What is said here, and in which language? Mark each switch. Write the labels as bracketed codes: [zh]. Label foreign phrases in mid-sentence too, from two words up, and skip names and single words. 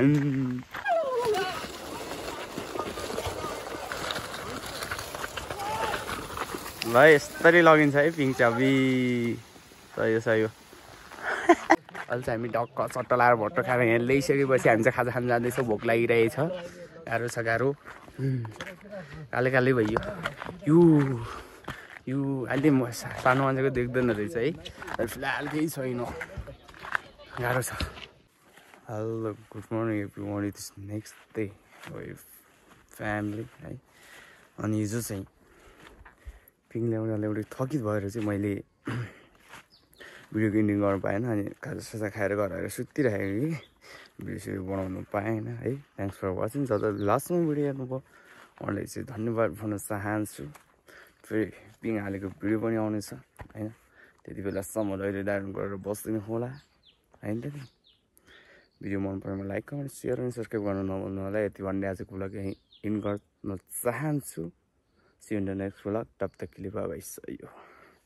[ne] ल यस्तरी लगिन्छ है पिङ चाबी सही हो अहिले चाहिँ हामी डक्क चट्ट लाएर भट्ट खाएर यहाँ ल्याइसकेपछि हामी चाहिँ खाजा खान जाँदैछौँ भोक लागिरहेछ गाह्रो छ गाह्रो कालै भयो यो अहिले म सानो मान्छेको देख्दैन रहेछ है फिलहाल केही छैन गाह्रो छ [en] Hello, good morning everyone. It is next day with family [ne] है अनि हिजो चाहिँ पिङ ल्याउँदा ल्याउँदै थकित भएर चाहिँ मैले भिडियो एडिटिङ गर्न पाएन अनि खाजासाजा खाएर घर आएर सुतिरहेको कि भिडियो बनाउनु पाएन है [en] thanks for watching [ne] जसले लास्टमा भिडियो हेर्नुभयो उहाँलाई चाहिँ धन्यवाद भन्न चाहन्छु फेरि पिङ हालेको भिडियो पनि आउनेछ होइन त्यति बेलासम्म अहिले डाउन गरेर बस्दिनु होला होइन त नि भिडियो मन परेमा [en] like comment share [ne] अनि सब्सक्राइब गर्न नभुल्नु होला यति भन्दै आजको भ्लग यहीँ इन गर्न चाहन्छु [en] see you in the next vlog [hi] तब तक के लिए [en] bye bye